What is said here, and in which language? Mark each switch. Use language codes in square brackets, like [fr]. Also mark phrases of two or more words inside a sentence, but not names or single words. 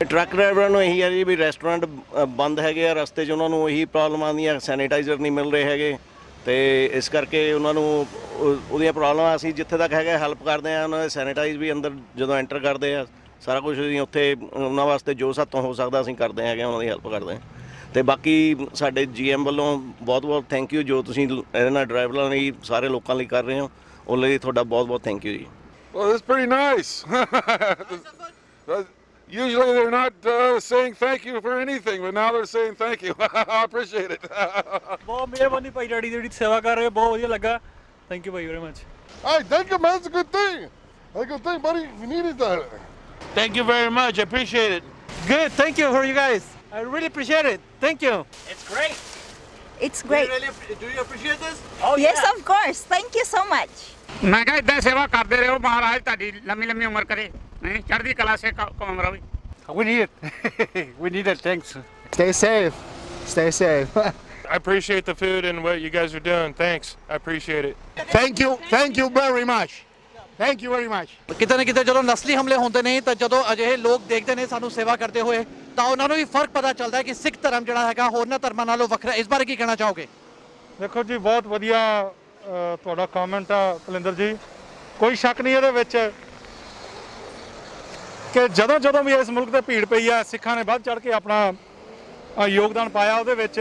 [pa] ਟਰੱਕ ਡਰਾਈਵਰਾਂ ਨੂੰ ਇਹੀ ਹੈ ਜੀ ਵੀ ਰੈਸਟੋਰੈਂਟ ਬੰਦ ਹੈਗੇ ਆ, ਰਸਤੇ 'ਚ ਉਹਨਾਂ ਨੂੰ ਇਹੀ ਪ੍ਰੋਬਲਮ ਆਉਂਦੀਆਂ, ਸੈਨੀਟਾਈਜ਼ਰ ਨਹੀਂ ਮਿਲ ਰਹੇ ਹੈਗੇ ਤੇ ਇਸ ਕਰਕੇ ਉਹਨਾਂ ਨੂੰ ਉਹਦੀਆਂ ਪ੍ਰੋਬਲਮਾਂ ਅਸੀਂ ਜਿੱਥੇ ਤੱਕ ਹੈਗਾ ਹੈਲਪ ਕਰਦੇ ਹਾਂ। ਉਹਨਾਂ ਦੇ ਸੈਨੀਟਾਈਜ਼ ਵੀ ਅੰਦਰ ਜਦੋਂ ਐਂਟਰ ਕਰਦੇ ਆ, ਸਾਰਾ ਕੁਝ ਅਸੀਂ ਉੱਥੇ ਉਹਨਾਂ ਵਾਸਤੇ ਜੋ ਸਾਤੋਂ ਹੋ ਸਕਦਾ ਅਸੀਂ ਕਰਦੇ ਹੈਗੇ, ਉਹਨਾਂ ਦੀ ਹੈਲਪ ਕਰਦੇ ਹਾਂ। ਤੇ ਬਾਕੀ ਸਾਡੇ GM ਵੱਲੋਂ ਬਹੁਤ ਬਹੁਤ [en] thank you [pa] ਜੋ ਤੁਸੀਂ ਇਹਨਾਂ ਡਰਾਈਵਰਾਂ ਲਈ ਸਾਰੇ ਲੋਕਾਂ ਲਈ ਕਰ ਰਹੇ ਹੋ ਉਹ ਲਈ ਤੁਹਾਡਾ ਬਹੁਤ ਬਹੁਤ [en] thank you [pa] ਜੀ। [en] Well, it's pretty nice. Usually they're not saying thank you for anything, but now they're saying thank you. I appreciate it. [pa] ਬਹੁਤ ਮਿਹਰਬਾਨੀ ਭਾਈ ਡੈਡੀ ਜਿਹੜੀ ਸੇਵਾ ਕਰ ਰਹੇ ਹੋ, ਬਹੁਤ ਵਧੀਆ ਲੱਗਾ। [en] thank you [pa] ਭਾਈ [en] very much. Hey, thank you, man. That's a good thing. That's a good thing, buddy. We needed that. Thank you very much. I appreciate it. Good, thank you for you guys. I really appreciate it. Thank you. It's great. It's great. Do you appreciate this? Oh, yes, of course. Thank you so much. [pa] ਮੈਂ ਕਿਹਾ ਇਦਾਂ ਸੇਵਾ ਕਰਦੇ ਰਹੋ, ਮਹਾਰਾਜ ਤੁਹਾਡੀ ਲੰਮੀ ਲੰਮੀ ਉਮਰ ਕਰੇ, ਨਹੀਂ ਚੜ੍ਹਦੀ ਕਲਾ ਸੇ ਕੌਮ ਰਵੇ। [en] We need it. We need it. Thanks. Stay safe. Stay safe. I appreciate the food and what you guys are doing. Thanks. I appreciate it. Thank you. Thank you very much. Thank you very much. [pa] ਕਿਤੇ ਨਾ ਕਿਤੇ ਜਦੋਂ ਨਸਲੀ ਹਮਲੇ ਹੁੰਦੇ ਨੇ ਤਾਂ ਜਦੋਂ ਅਜਿਹੇ ਲੋਕ ਦੇਖਦੇ ਨੇ ਸਾਨੂੰ ਸੇਵਾ ਕਰਦੇ ਹੋਏ ਤਾਂ ਉਹਨਾਂ ਨੂੰ ਵੀ ਫਰਕ ਪਤਾ ਚੱਲਦਾ ਹੈ ਕਿ ਸਿੱਖ ਧਰਮ ਜਿਹੜਾ ਹੈਗਾ ਹੋਰਨਾਂ ਧਰਮਾਂ ਨਾਲੋਂ ਵੱਖਰਾ। ਇਸ ਬਾਰੇ ਕੀ ਕਹਿਣਾ ਚਾਹੋਗੇ? ਦੇਖੋ ਜੀ, ਬਹੁਤ ਵਧੀਆ ਤੁਹਾਡਾ ਕਮੈਂਟ ਆ ਕੁਲਿੰਦਰ ਜੀ। ਕੋਈ ਸ਼ੱਕ ਨਹੀਂ ਇਹਦੇ ਵਿੱਚ ਕਿ ਜਦੋਂ ਵੀ ਇਸ ਮੁਲਕ ਤੇ ਭੀੜ ਪਈ ਆ, ਸਿੱਖਾਂ ਨੇ ਵੱਧ ਚੜ੍ਹ ਕੇ ਆਪਣਾ ਯੋਗਦਾਨ ਪਾਇਆ ਉਹਦੇ ਵਿੱਚ।